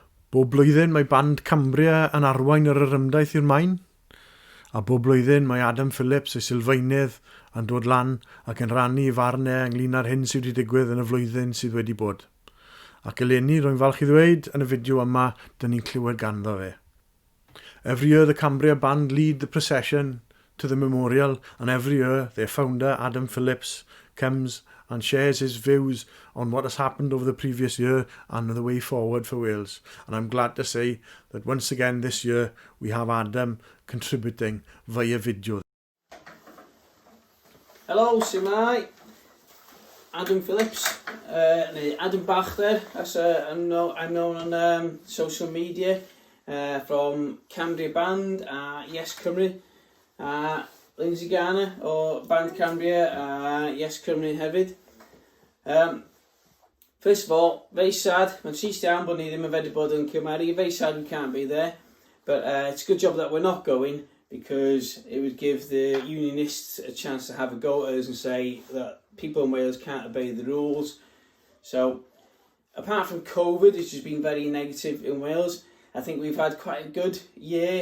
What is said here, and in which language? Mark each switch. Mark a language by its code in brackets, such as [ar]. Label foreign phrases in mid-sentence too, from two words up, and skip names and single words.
[cy] Bob blwyddyn mae band Cymru yn arwain yr yrymdaith i'r maen, a bob blwyddyn mae Adam Phillips ei sylfaenydd yn dod lan ac yn rannu farnau ynglyn â'r hyn sydd wedi digwydd yn y flwyddyn sydd wedi bod. Ac Eleni, rwy'n falch i ddweud yn y fideo yma, dyn ni'n clywed ganddo fe. [en] Every year the Cambria band lead the procession to the memorial, and every year their founder Adam Phillips comes and shares his views on what has happened over the previous year and the way forward for Wales. And I'm glad to say that once again this year we have Adam contributing via video. Hello, sy'n. Adam Phillips, Adam Bachter, as I'm known on social media, from Cambria Band, Yes Cymru, Lindsay Garner o Band Cambria, Yes Cymru hefyd. First of all, very sad. [cy] Mae'n trist iawn bod ni ddim yn fedru bod yn Cilmeri. [en] Very sad we can't be there. But it's a good job that we're not going, because it would give the unionists a chance to have a go at us and say that people in Wales can't obey the rules. So, apart from COVID, which has been very negative in Wales, I think we've had quite a good year.